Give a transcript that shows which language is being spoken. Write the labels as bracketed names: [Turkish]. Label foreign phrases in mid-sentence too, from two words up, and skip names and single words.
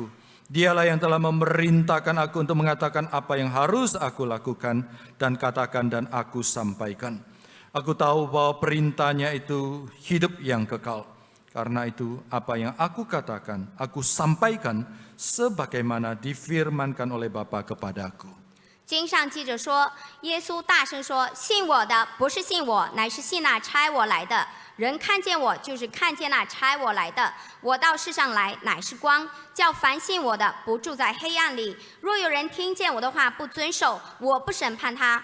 [Indonesian] Dialah yang telah memerintahkan aku untuk mengatakan apa yang harus aku lakukan dan katakan dan aku sampaikan. Aku tahu bahwa perintahnya itu hidup yang kekal. Karena itu apa yang aku katakan, aku sampaikan sebagaimana difirmankan oleh Bapa kepadaku. [Chinese] 经上记着说，耶稣大声说：“信我的不是信我，乃是信那差我来的。人看见我，就是看见那差我来的。我到世上来，乃是光，叫凡信我的不住在黑暗里。若有人听见我的话不遵守，我不审判他。